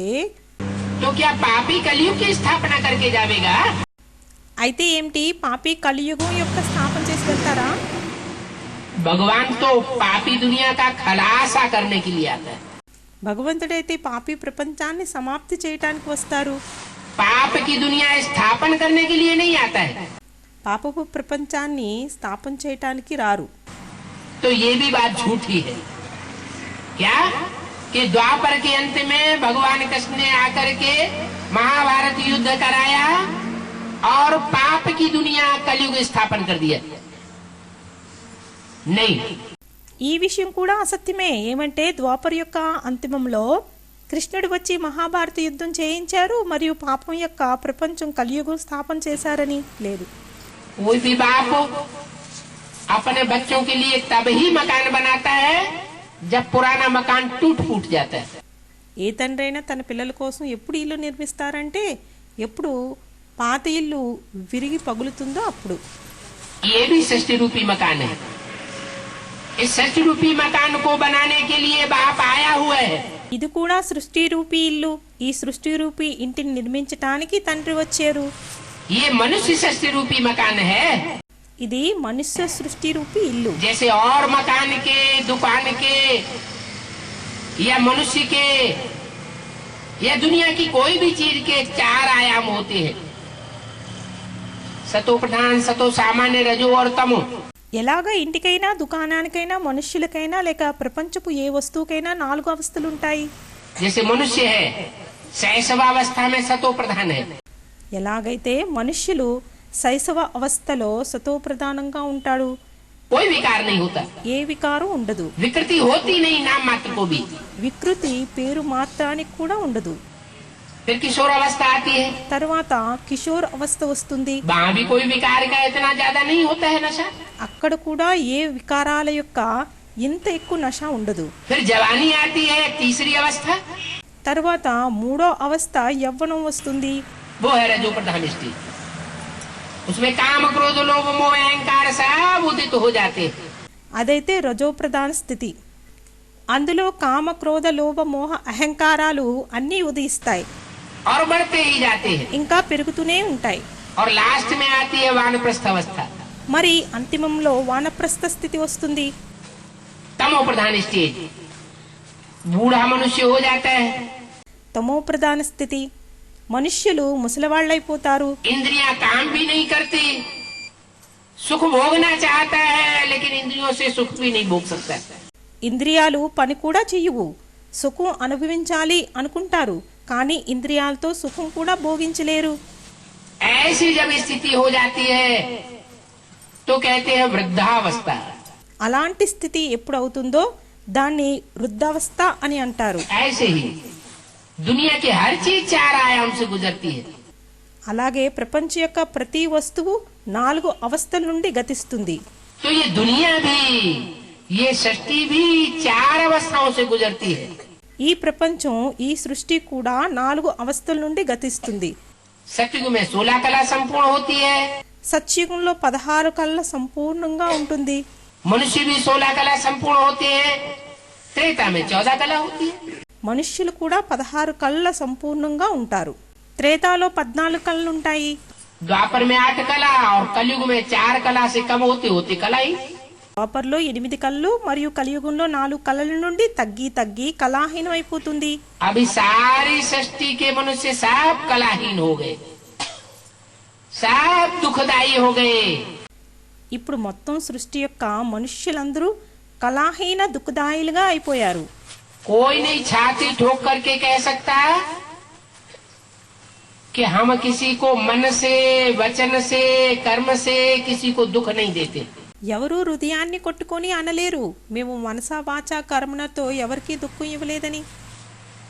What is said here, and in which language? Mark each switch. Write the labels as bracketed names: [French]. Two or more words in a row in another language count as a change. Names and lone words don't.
[Hindi] तो क्या पापी कलयुग की स्थापना करके जावेगा। [Telugu] అయితే ఏమిటి, పాపి కలియుగం యొక్క స్థాపన చేసి వెళ్తారా? [Hindi] भगवान तो पापी दुनिया का खलासा करने के लिए आता है। [Telugu] భగవంతుడైతే పాపి ప్రపంచాన్ని సమాప్తి చేయటానికి వస్తారు, [Hindi] पाप की दुनिया स्थापन करने के लिए नहीं आता है। [Telugu] పాపపు ప్రపంచాన్ని స్థాపన చేయటానికి రారు. [Hindi] तो ये भी बात झूठी है क्या कि द्वापर के अंत में भगवान कृष्ण ने आकर के महाभारत युद्ध कराया और पाप की दुनिया कलयुग स्थापन कर दिया। नहीं, [Telugu] ఈ విషయం కూడా అసత్యమే. ఏమంటే ద్వాపర యొక్క అంతిమంలో కృష్ణుడు వచ్చి మహాభారత యుద్ధం చేయించారు మరియు పాపం యొక్క ప్రపంచం కలియుగం స్థాపన చేశారని లేదు. [Hindi] कोई भी बाप अपने बच्चों के लिए तब ही मकान बनाता है जब पुराना मकान टूट फूट जाता है। [Telugu] ఏ తండ్రైనా తన పిల్లల కోసం ఎప్పుడు ఇల్లు నిర్మిస్తారంటే ఎప్పుడు పాత ఇల్లు విరిగి పగులుతుందో అప్పుడు. [Hindi] ये भी सृष्टि रूपी मकान है। इस सृष्टि रूपी मकान को बनाने के लिए बाप आया हुआ है। [Telugu] ఇది కూడా సృష్టి రూపీ ఇల్లు. ఈ సృష్టి రూపీ ఇంటిని నిర్మించటానికి తండ్రి వచ్చారు. [Hindi] ये मनुष्य सृष्टि रूपी मकान है। [Telugu] ఇది మనుష్య సృష్టి రూపీ ఇల్లు. [Hindi] जैसे और मकान के, दुकान के या मनुष्य के या दुनिया की कोई भी चीज के 4 आयाम होते हैं, सतो प्रधान, सतो सामान्य, रजो और तमो। [Telugu] ఎలాగ ఇంటికైనా దుకాణానికైనా మనుష్యులకైనా లేక ప్రపంచపు ఏ వస్తువుకైనా 4 అవస్థలు ఉంటాయి. [Hindi] जैसे मनुष्य है शैशवावस्था में सतो प्रधान है, [Telugu] ఎలాగైతే మనుష్యులు శైశవ అవస్థలో సతో ప్రధానంగా ఉంటాడు, [Hindi] कोई विकार नहीं होता, [Telugu] ఏ వికారం ఉండదు, [Hindi] विकृति होती नहीं नाम मात्र को भी। [Telugu] వికృతి పేరు మాత్రానికి కూడా ఉండదు. [Hindi] फिर किशोर अवस्था आती है, [Telugu] తర్వాత కిషోర్ అవస్థ వస్తుంది. [Hindi] वहाँ भी कोई विकार का इतना ज्यादा नहीं होता है नशा। [Telugu] అక్కడ కూడా ఏ వికారాల యొక్క ఇంత ఎక్కువ నశ ఉండదు. [Hindi] फिर जवानी आती है, तीसरी अवस्था, [Telugu] తర్వాత 3వ అవస్థ యవ్వనం వస్తుంది. [Hindi] वो है रजो प्रधान स्थिति। उसमें काम, क्रोध, लोभ, मोह, अहंकार सब उदित हो जाते हैं। [Telugu] అదైతే రజో ప్రధాన స్థితి. అందులో కామ క్రోధ లోభ మోహ అహంకారాలు అన్నీ ఉదయిస్తాయి, [Hindi] और बढ़ते ही जाते हैं। [Telugu] ఇంకా పెరుగుతూనే ఉంటాయి. [Hindi] और लास्ट में आती है वानप्रस्थ अवस्था, [Telugu] మరి అంతిమంలో వానప్రస్థ స్థితి వస్తుంది. [Hindi] तमो प्रधान स्टेज, बूढ़ा मनुष्य हो जाता है। [Telugu] తమో ప్రధాన స్థితి, మనుష్యులు ముసలివాళ్ళైపోతారు. [Hindi] इंद्रियां काम भी नहीं करती, सुख भोगना चाहता है लेकिन इंद्रियों से सुख भी नहीं भोग सकता। [Telugu] ఇంద్రియాలు పని కూడా చెయ్యవు, సుఖం అనుభవించాలి అనుకుంటారు కానీ ఇంద్రియాలతో సుఖం కూడా భోగించలేరు. [Hindi] ऐसी जब स्थिति हो जाती है तो कहते हैं वृद्धावस्था। [Telugu] అలాంటి స్థితి ఎప్పుడు అవుతుందో దాన్ని వృద్ధావస్థ అని అంటారు. [Hindi] ऐसे ही दुनिया की हर चीज 4 आयाम से गुजरती है। [Telugu] అలాగే ప్రపంచం యొక్క ప్రతి వస్తువు 4 అవస్థల నుండి గతిస్తుంది. [Hindi] तो ये दुनिया भी, ये सृष्टि भी 4 अवस्थाओं से गुजरती है। [Telugu] ఈ ప్రపంచం ఈ సృష్టి కూడా 4 అవస్థల నుండి గతిస్తుంది. [Hindi] सतयुग में 16 कला संपूर्ण होती है, [Telugu] సత్యుగంలో 16 కళ్ళ సంపూర్ణంగా ఉంటుంది. [Hindi] मनुष्य भी 16 कला संपूर्ण होते हैं, त्रेता में 14 कला होती है। [Telugu] మనుష్యులు కూడా 16 కళ్ళ సంపూర్ణంగా ఉంటారు. త్రేతాలో 14 కళ్ళు ఉంటాయి. [Hindi] द्वापर में 8 कला और कलयुग में 4 कला से कम होती होती कला ही। [Telugu] ద్వాపర్లో 8 కళ్ళు మరియు కలియుగంలో 4 కళల నుండి తగ్గి తగ్గి కళాహీనం అయిపోతుంది. [Hindi] अभी सारी सृष्टि के मनुष्य सब कलाहीन हो गए, सब दुखदायी हो गए। [Telugu] ఇప్పుడు మొత్తం సృష్టి యొక్క మనుష్యులందరూ కళాహీన దుఃఖదాయులుగా అయిపోయారు. [Hindi] कोई नहीं छाती ठोक करके कह सकता कि हम किसी को मन से, वचन से, कर्म से किसी को दुख नहीं देते। [Telugu] ఎవరూ హృదయాన్ని కొట్టుకొని అనలేరు మేము మనసా వాచా కర్మణతో ఎవరికీ దుఃఖం ఇవ్వలేదని.